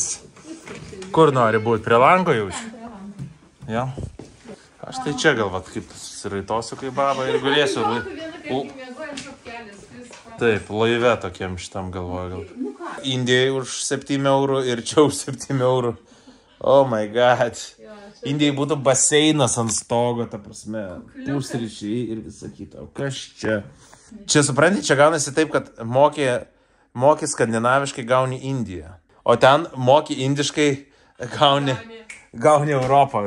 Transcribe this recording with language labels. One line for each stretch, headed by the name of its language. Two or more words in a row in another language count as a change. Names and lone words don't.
Lithuanian: Kur nori būti? Prie lango jau? Jo. Aš tai čia gal, kaip susiraitosiu kaip baba ir gulėsiu. Taip, laive tokiem šitam galvoju gal. Indijai už 7 eurų ir čia už 7 eurų.
English: Oh my god.
Lithuanian: Indijai būtų baseinas ant stogo, ta prasme, pusryčiai ir visa kita. O kas čia? Čia, supranti, čia gaunasi taip, kad moki skandinaviškai gauni Indiją. O ten moki indiškai gauni Europą.